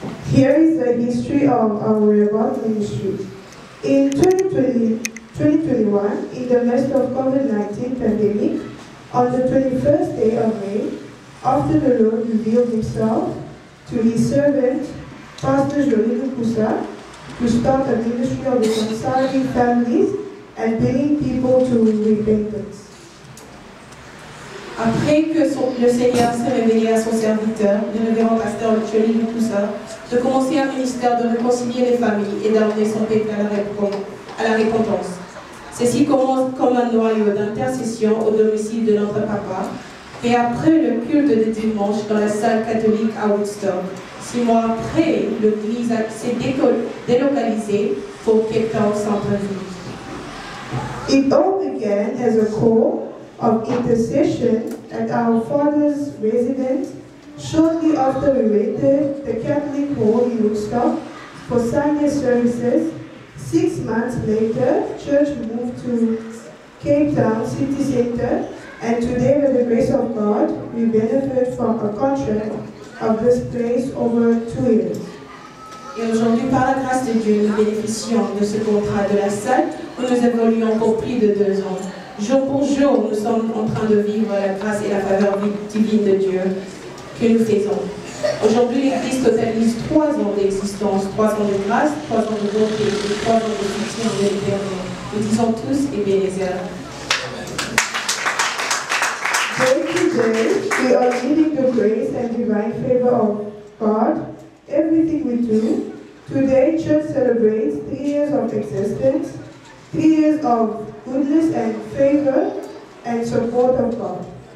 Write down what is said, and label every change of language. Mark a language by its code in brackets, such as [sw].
[en] Here is the history of our Rehoboth ministry. In 2021, in the midst of COVID-19 pandemic, on the 21st day of May, after the Lord revealed himself to his servant, Pastor Jolie Lukusa, to start a ministry of reconciling families and bringing people to repentance. [fr] Après que le Seigneur s'est révélé à son serviteur, le révérend pasteur Jolie Lukusa, de commencer un ministère de réconcilier les familles et d'amener son peuple à la repentance. Ceci commence comme un noyau d'intercession au domicile de notre papa, et après le culte de dimanche dans la salle catholique à Woodstock. 6 mois après, l'église s'est délocalisée pour Cape Town Centreville. [en] It all began as a call of intercession at our father's residence shortly after we rented the Catholic Hall in Woodstock for Sunday services. 6 months later, church moved to Cape Town City Center, and today, with the grace of God, we benefit from a contract of this place over 2 years. [fr] Et aujourd'hui, par la grâce de Dieu, nous bénéficions de ce contrat de la salle où nous évoluons pour plus de 2 ans. Jour pour jour, nous sommes en train de vivre la grâce et la faveur divine de Dieu que nous faisons. Aujourd'hui, l'Église totalise 3 ans d'existence, 3 ans de grâce, 3 ans de bonté et 3 ans de soutien de l'Éternel. Nous disons tous Ebenezer. [en] Day to day, we are needing the grace and divine favor of God. Everything we do. Today, church celebrates 3 years of existence, 3 years of goodness and favor and support of God.